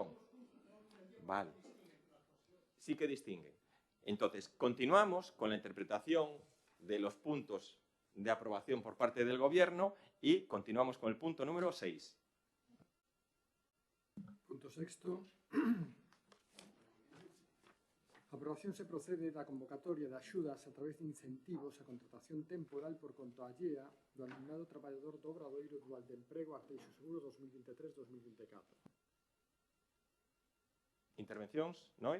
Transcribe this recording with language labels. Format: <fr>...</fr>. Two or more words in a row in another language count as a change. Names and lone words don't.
<es>Vale. Sí que distingue. Entonces, continuamos con la interpretación de los puntos de aprobación por parte del Gobierno y continuamos con el punto número 6. Punto sexto.</es> <gl>A aprobación se procede da convocatoria de axudas a través de incentivos a contratación temporal por conta allea do alumnado traballador do Obradoiro Dual de Emprego Arteixo Seguro 2023-2024. Intervencións, Noé?</gl>